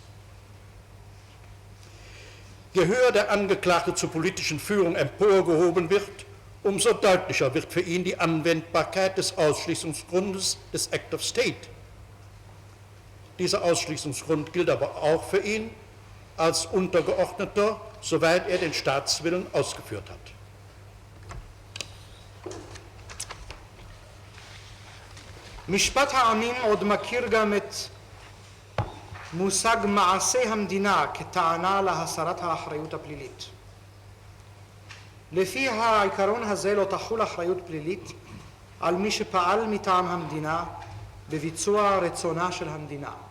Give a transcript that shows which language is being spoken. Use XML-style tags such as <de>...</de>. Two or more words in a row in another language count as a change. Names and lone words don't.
<de>Je höher der Angeklagte zur politischen Führung emporgehoben wird, umso deutlicher wird für ihn die Anwendbarkeit des Ausschließungsgrundes des</de> <en>Act of State.</en> <de>Dieser Ausschließungsgrund gilt aber auch für ihn als Untergeordneter, soweit er den Staatswillen ausgeführt hat.</de> <he>משפט העמים עוד מכיר גם את מושג מעשה המדינה כטענה להסרת האחריות הפלילית. לפי העיקרון הזה לא תחול אחריות פלילית על מי שפעל מטעם המדינה בביצוע רצונה של המדינה.</he>